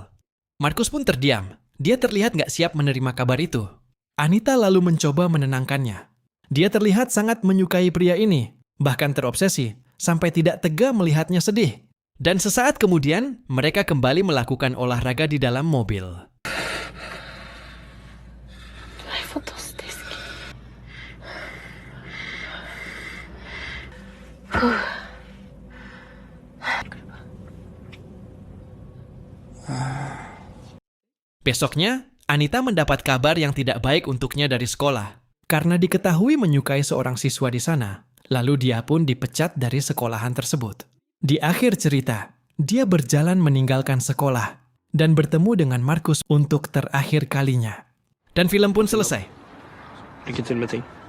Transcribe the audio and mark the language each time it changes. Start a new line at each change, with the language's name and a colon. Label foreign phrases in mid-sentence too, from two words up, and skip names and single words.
Indonesian: Markus pun terdiam. Dia terlihat gak siap menerima kabar itu. Anita lalu mencoba menenangkannya. Dia terlihat sangat menyukai pria ini, bahkan terobsesi, sampai tidak tega melihatnya sedih. Dan sesaat kemudian, mereka kembali melakukan olahraga di dalam mobil.
Norwegian: Nei, fantastisk.
Indonesian: Besoknya, Anita mendapat kabar yang tidak baik untuknya dari sekolah. Karena diketahui menyukai seorang siswa di sana, lalu dia pun dipecat dari sekolahan tersebut. Di akhir cerita, dia berjalan meninggalkan sekolah dan bertemu dengan Markus untuk terakhir kalinya. Dan film pun selesai.
Norwegian: Lykke til med ting.